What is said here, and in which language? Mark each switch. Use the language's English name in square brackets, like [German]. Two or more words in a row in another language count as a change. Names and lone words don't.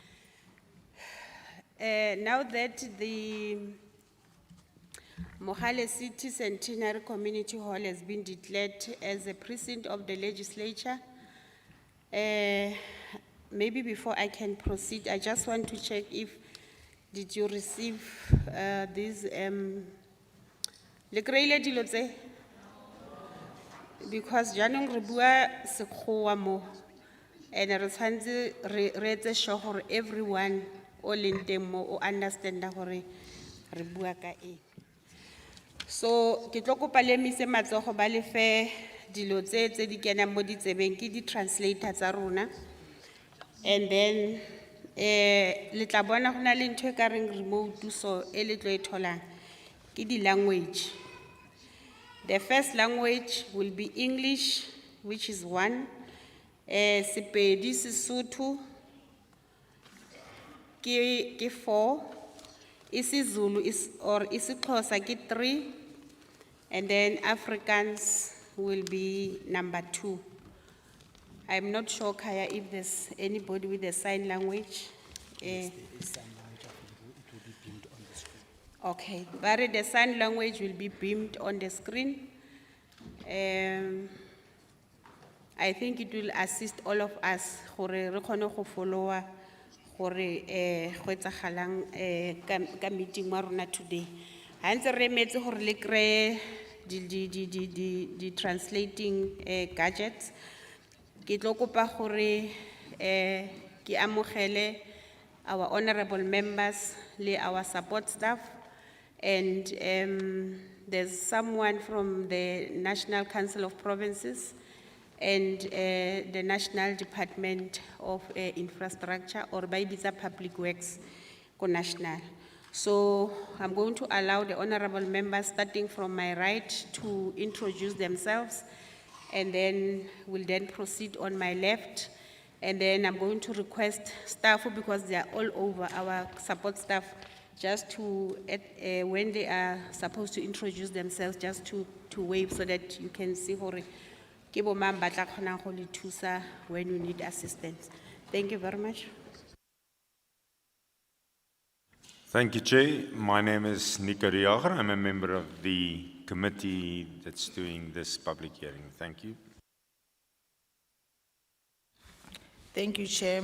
[English] Now that the Mogale City Centenary Community Hall has been declared as a precinct of the legislature, maybe before I can proceed, I just want to check if did you receive these [Tswana] le kry-ile dilo tse? Because jaanong re bua Sekgowa mo and re tshwanetse re etse sure gore everyone o leng teng mo o understand gore re bua ka eng. So ke tlo kopa le emise matsogo ba le fe dilo tse di kenang mo ditsebeng ke di translator tsa rona, and then le tla bona go na le ntho e ka reng remote, so e le tlo e tholang ke di language. [English] The first language will be English, which is 1. [Tswana] Sepedi, Sesotho, ke 4. isiZulu or isiXhosa ke 3. [English] And then Afrikaans will be number 2. I'm not sure, Kaya, if there's anybody with a sign language. Okay, but the sign language will be beamed on the screen. I think it will assist all of us [Tswana] gore re kgone go followa gore go etsagalang ka meeting wa rona [English] today. [Tswana] Ha ntse re emetse gore le kry di translating gadgets. Ke tlo kopa gore ke amogele [English] our honorable members le our support staff, and there's someone from the National Council of Provinces and the National Department of Infrastructure or Baibisa Public Works ko national. So I'm going to allow the honorable members starting from my right to introduce themselves, and then we'll then proceed on my left. And then I'm going to request staff, because they are all over, our support staff, just to, when they are supposed to introduce themselves, just to wave so that you can see [Tswana] hore ke bo mang ba tla kgonang go le thusa [English] when you need assistance. Thank you very much. Thank you, Chair. My name is Nico de Jager. I'm a member of the committee that's doing this public hearing. Thank you. Thank you, Chair.